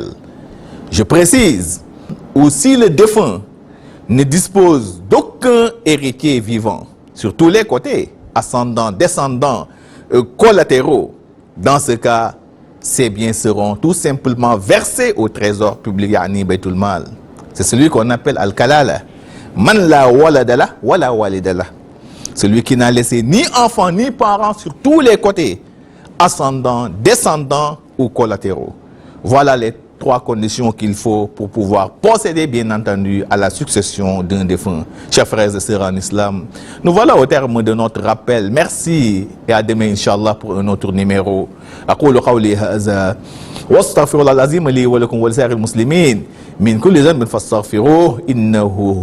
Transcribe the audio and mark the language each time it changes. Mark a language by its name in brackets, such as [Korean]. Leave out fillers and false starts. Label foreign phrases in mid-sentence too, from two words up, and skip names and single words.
[French] Je précise, ou si le défunt ne dispose d'aucun héritier vivant, sur tous les côtés, ascendants, descendants, collatéraux, dans ce cas, ces biens seront tout simplement versés au trésor public, [Arabic] يعني بيت المال. [French] C'est celui qu'on appelle Al-Kalala. [Arabic] من لا ولد له، ولا والد له. [French] Celui qui n'a laissé ni enfant ni parents sur tous les côtés, ascendants, descendants ou collatéraux. Voilà les 3 conditions qu'il faut pour pouvoir procéder, bien entendu, à la succession d'un défunt. Chers frères et sœurs en islam, nous voilà au terme de notre rappel. Merci et à demain, Inch'Allah, pour un autre numéro. [Arabic] أقول قولي هذا واستغفر الله العظيم لي ولكم ولسائر المسلمين من كل ذنب فاستغفروه إنه هو